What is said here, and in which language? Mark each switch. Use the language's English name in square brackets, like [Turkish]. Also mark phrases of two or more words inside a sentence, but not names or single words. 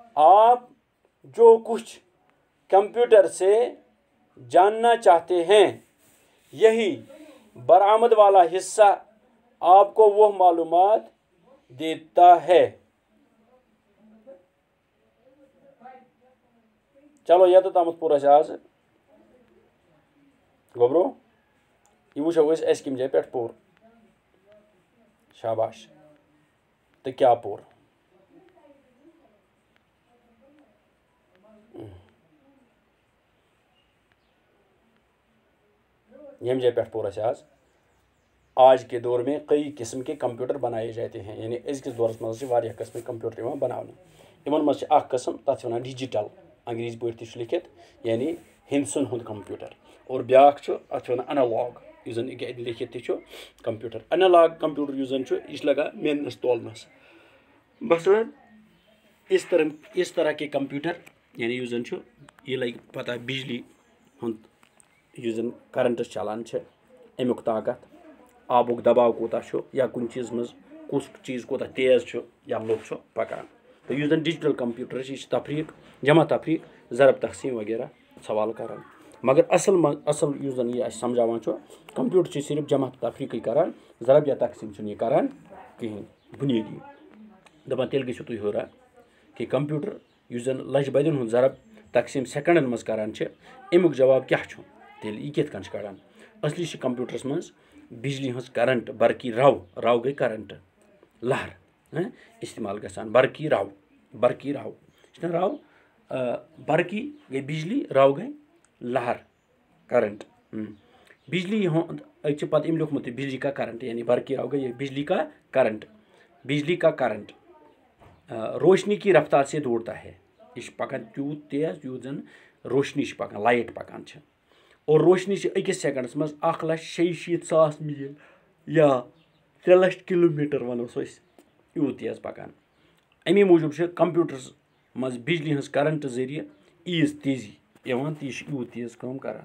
[Urdu] آپ جو کچھ کمپیوٹر سے جاننا چاہتے ہیں یہی برآمد والا حصہ آپ کو وہ معلومات دیتا ہے. [Kashmiri] چلو یوتامتھ پوٚر اَسہِ آز گوٚبرو یہِ وٕچھو أسۍ اَسہِ کَمہِ جایہِ پٮ۪ٹھ پوٚر. شاباش. تہٕ کیٛاہ پوٚر. ییٚمہِ جایہِ پٮ۪ٹھ پوٚر اَسہِ [Urdu] آج کے دور میں کئی قسم کے کمپیوٹر بنائے جاتے ہیں. [Kashmiri] یعنی أزکِس دورس منٛز چھِ واریاہ قٕسمٕکۍ کمپیوٹر یِوان بناونہٕ. یِمن منٛز چھِ اکھ قٕسم تتھ چھِ وَنان ڈِجِٹل انگریزی پٲٹھۍ تہِ چھُ لیکھِتھ یعنی ہِنٛدسن ہُنٛد کمپیوٹر. اور بیٛاکھ چھُ اتھ چھِ وَنان انالاگ یُس زن لیکھِتھ تہِ چھُ کمپیوٹر. انالاگ کمپیوٹر یُس زن چھُ یہِ چھُ لگان میننس تولنس. مثلاً [Urdu] اس طرح کے کمپیوٹر [Kashmiri] یعنی یُس زن چھُ یہِ لگہِ پتہ بجلی ہُنٛد یُس زن کرنٹ چلان چھِ امیُک طاقت آبُک دباو کوٗتاہ چھُ یا کُنہِ چیٖزس منٛز کُس چیٖز کوٗتاہ تیز چھُ یا لوٚت چھُ پکان. تہٕ یُس زن ڈِجٹل کمپیوٹر چھُ یہِ چھُ تفریٖق جمع تفریٖق ضرب تقسیٖم وغیرہ سوال کران. مگر اصل یُس زن یہِ اَسہِ سمجھاوان چھُ کمپیوٹر چھُ صرف جمع تفریٖقٕے کران ضرب یا تقسیٖم چھُنہٕ یہِ کران کِہینۍ. بُنیٲدی دپان تیٚلہِ گٔژھِو تُہۍ حٲران کہِ کمپیوٹر یُس زن لچھ بدٮ۪ن ہُنٛد ضرب تقسیٖم سیکنڈن منٛز کران چھِ امیُک جواب کیٛاہ چھُ تیٚلہِ یہِ کِتھ کٔنۍ چھُ کڑان. اصلی چھِ کمپیوٹرس منٛز بجلی ہٕنٛز کرنٹ برقی رو گٔے کرنٹ لہر استعمال گژھان. برقی رو چھُنہ رو برقی گٔے بجلی رو گٔے لہر کرنٹ. بجلی ہُنٛد أتۍ چھِ پتہٕ أمۍ لیوکھمُت تہِ [Urdu] بجلی کا کرنٹ [Kashmiri] یعنی برقی رو گٔے [Urdu] بجلی کا کرنٹ روشنی کی رفتار سے دوڑتا ہے. [Kashmiri] یہِ چھُ پکان تیوٗت تیز یوٗت زن روشنی چھِ پکان لایٹ پکان چھِ. اور روشنی چھِ أکِس سیکنڈس منٛز 1,66,000 میٖل یا 3 لچھ کِلوٗمیٖٹر ونوس أسۍ یوٗت تیز پکان. امی موٗجوٗب چھِ کمپیوٹرس منٛز بجلی ہٕنٛز کرنٹ ذٔریعہٕ ایٖژ تیزی یِوان تہٕ یہِ چھُ یوٗت تیز کٲم کران.